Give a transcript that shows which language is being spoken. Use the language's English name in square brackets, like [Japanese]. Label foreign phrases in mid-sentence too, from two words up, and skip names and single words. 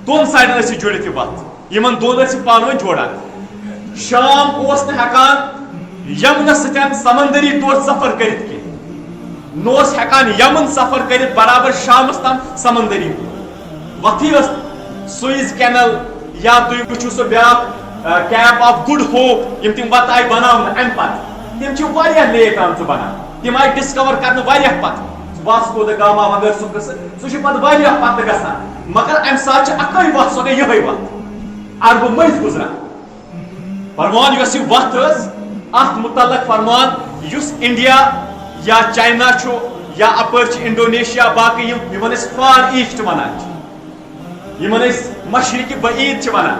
[Kashmiri] 2 سایڈن ٲس یہِ جُڑِتھ یہِ وتھ یمن 2 ٲسۍ یہِ پانہٕ ؤنۍ جوڑان. شام اوس نہٕ ہٮ۪کان یمنس سۭتۍ سمندری طور سفر کٔرِتھ کینٛہہ. نہ اوس ہٮ۪کان یمن سفر کٔرِتھ برابر شامس تام سمندری وتھٕے ٲس. سویز کینل یا تُہۍ وٕچھِو سُہ بیاکھ کیپ آف گُڈ ہوپ یم تِم وتہٕ آیہِ بناونہٕ امہِ پتہٕ تِم چھِ واریاہ لیٹ آمژٕ بنان. تِم آیہِ ڈسکور کرنہٕ واریاہ پتہٕ. واسکو دا گاما وغٲرٕ سُہ قصہٕ سُہ چھُ پتہٕ واریاہ پتہٕ گژھان مگر امہِ ساتہٕ چھِ اکٲے وتھ سۄ گٔے یِہوے وتھ عربہٕ مٔنٛزۍ گُزران. فرمان یۄس یہِ وتھ ٲس اتھ متعلق فرمان یُس انڈیا یا چاینا چھُ یا اپٲرۍ چھِ انڈونیشیا باقٕے یمن أسۍ فار ایسٹ ونان چھِ یمن أسۍ مشرقہِ بعیٖد چھِ ونان.